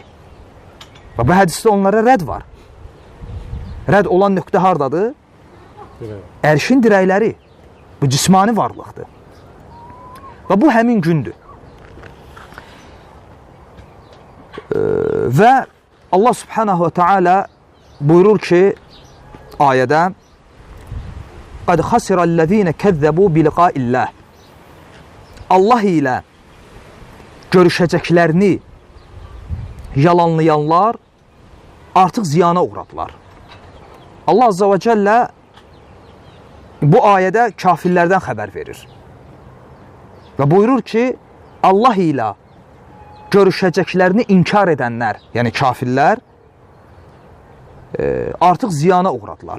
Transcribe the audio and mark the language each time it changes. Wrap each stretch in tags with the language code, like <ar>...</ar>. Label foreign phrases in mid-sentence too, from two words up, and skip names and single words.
<az>Və bu hədisdə onlara rədd var. Rədd olan nöqtə hardadır? Ərşin dirəkləri. Bu cismani varlıqdır. Və bu həmin gündür. Və Allah</az> <ar>سبحانه وتعالى</ar> <az>buyurur ki, ayədə</az> <ar>قَدْ خَسِرَ الَّذ۪ينَ كَذَّبُوا بِلِقَاءِ اللّٰهِ</ar> <az>Allah ilə görüşəcəklərini yalanlayanlar artıq ziyana uğradılar. Allah</az> <ar>عز وجل</ar> <az>bu ayədə kafirlərdən xəbər verir. Və buyurur ki, Allah ilə görüşəcəklərini inkar edənlər, yəni kafirlər, artıq ziyana uğradılar.</az>